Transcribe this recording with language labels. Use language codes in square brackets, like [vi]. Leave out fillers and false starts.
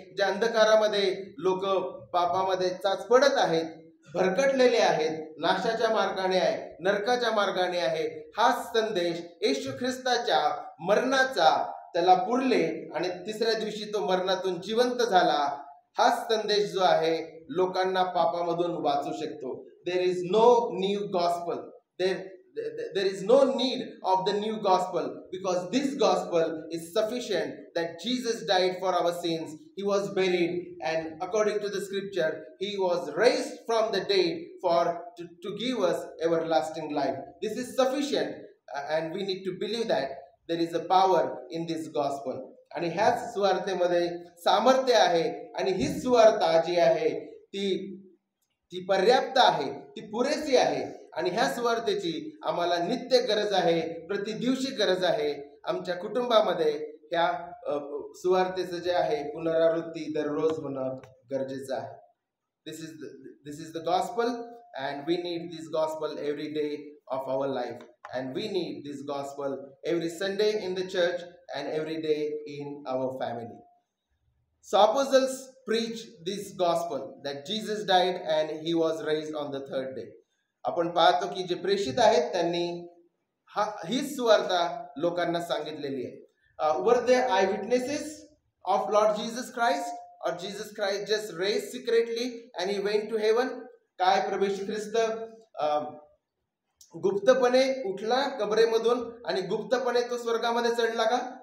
[mr] ज्या अंधकारामध्ये लोक पापामध्ये चाच पडत आहेत, भरकटलेले आहेत, नाशाच्या मार्गाने आहे, नरकाच्या मार्गाने आहे, हा संदेश येशू ख्रिस्ताच्या मरणाचा, त्याला पुरले आणि तिसऱ्या दिवशी तो मरणातून जिवंत झाला, हा संदेश जो आहे लोकांना पापामधून वाचू शकतो. [en] There is no new gospel. There is no need of the new gospel, because this gospel is sufficient that Jesus died for our sins. He was buried, and according to the scripture, he was raised from the dead to give us everlasting life. This is sufficient, and we need to believe that there is a power in this gospel. [mr] आणि ह्याच सुवार्थेमध्ये सामर्थ्य आहे. आणि ही सुवार्ता जी आहे ती पर्याप्त आहे, ती पुरेशी आहे. आणि ह्या सुवार्थेची आम्हाला नित्य गरज आहे, प्रतिदिवशी गरज आहे. आमच्या कुटुंबामध्ये ह्या सुवार्थेचं जे आहे पुनरावृत्ती दररोज होणं गरजेचं आहे. [en] This is the gospel, and we need this gospel every day of our life, and we need this gospel every Sunday in the church and every day in our family. So apostles preach this gospel that Jesus died and he was raised on the third day. [mr] आपण पाहतो की जे प्रेषित आहेत त्यांनी ही सुवार्ता लोकांना सांगितलेली आहे. [en] Were there eyewitnesses of Lord Jesus Christ, or Jesus Christ just raised secretly and he went to heaven? [mr] काय प्रभू येशू ख्रिस्त गुप्तपणे उठला कबरेमधून आणि गुप्तपणे तो स्वर्गामध्ये चढला का?